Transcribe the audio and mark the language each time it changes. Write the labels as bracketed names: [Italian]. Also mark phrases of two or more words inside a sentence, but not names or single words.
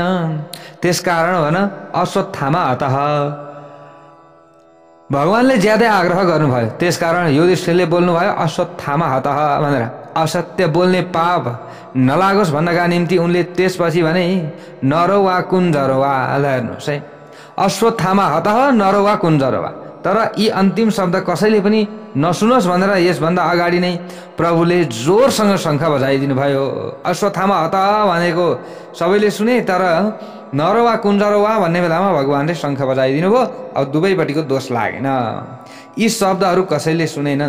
[Nepali] त्यसकारण भन [Sanskrit] अश्वत्थामा हतः। [Nepali] भगवानले ज्यादै आग्रह गर्नुभयो, त्यसकारण युधिष्ठिरले बोल्नुभयो [Sanskrit] अश्वत्थामा हतः [Nepali] भनेर। असत्य बोल्ने पाप नलागोस् भन्नका निम्ति उनले त्यसपछि भने [Sanskrit] नरो वा कुञ्जरो वा। [Nepali] हेर्नुहोस् है, [Sanskrit] अश्वत्थामा हतः नरो वा कुञ्जरो वा। [Nepali] तर यी अन्तिम शब्द कसैले पनि नसुनोस् भनेर यसभन्दा अगाडि नै प्रभुले जोरसँग शङ्ख बजाइदिनु भयो। [Sanskrit] अश्वत्थामा हतः [Nepali] भनेको सबैले सुने, तर [Sanskrit] नरो वा कुञ्जरो वा [Nepali] भन्ने बेलामा भगवानले शङ्ख बजाइदिनु भयो। अब दुवैपट्टिको दोष लागेन। यी शब्दहरू कसैले सुनेनन्।